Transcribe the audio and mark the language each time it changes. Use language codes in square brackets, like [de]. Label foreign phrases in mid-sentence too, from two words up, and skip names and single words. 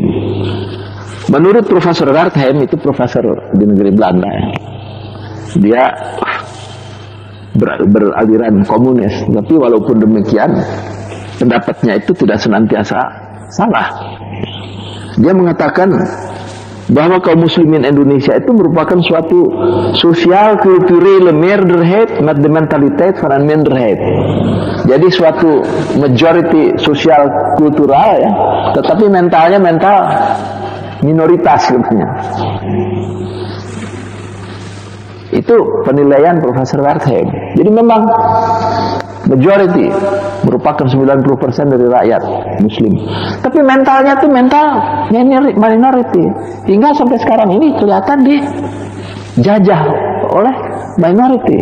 [id] Menurut Profesor Wertheim, itu profesor di negeri Belanda ya, dia beraliran komunis, tapi walaupun demikian pendapatnya itu tidak senantiasa salah. Dia mengatakan bahwa kaum muslimin Indonesia itu merupakan suatu [nl] sosial kulturele meerderheid met de mentaliteit van een minderheid. [id] Jadi suatu majority sosial kultural ya, tetapi mentalnya mental minoritas sebenarnya. Itu penilaian Profesor Wertheim. Jadi memang majority merupakan 90% dari rakyat muslim, tapi mentalnya tuh mental minority, hingga sampai sekarang ini kelihatan dijajah oleh minority.